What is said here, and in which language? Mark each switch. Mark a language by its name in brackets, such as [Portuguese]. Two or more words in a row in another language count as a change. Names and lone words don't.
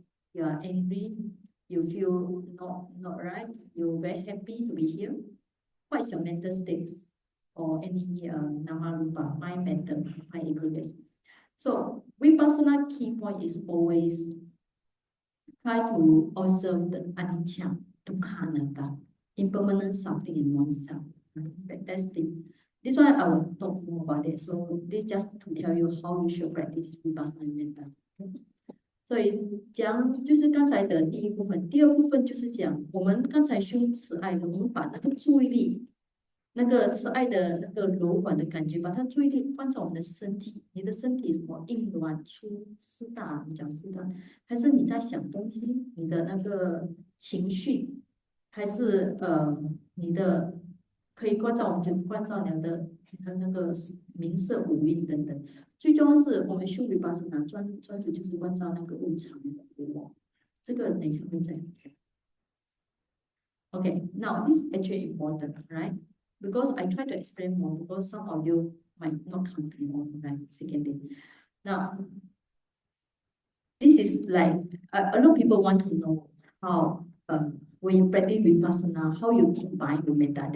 [English] You are angry, you feel not right, you're very happy to be here. what is your mental states or any [Pali] nama rupa, [English] mind, mental, five aggregates. So Vipassana key point is always try to observe the [Pali] anicca, dukkha, anatta, [English] impermanent suffering in oneself. That's the. This one I will talk more about it. So this just to tell you how you should practice [Pali] Vipassana metta. [Chinese] 所以讲就是刚才的第一部分，第二部分就是讲我们刚才修慈爱的，我们把那个注意力，那个慈爱的那个柔软的感觉，把它注意力放在我们的身体。你的身体什么硬软粗湿大，你讲湿大，还是你在想东西？你的那个情绪，还是你的可以关照，我们就关照你的那个名色五蕴等等。最重要是我们修Vipassana专注就是关照那个无常的我，这个等一下会再讲。 [English] Okay, now this is actually important, right? Because I try to explain more because some of you might not come to know, right? Second thing. Now, this is like a lot of people want to know how when you practice Vipassana, how you combine with Metta.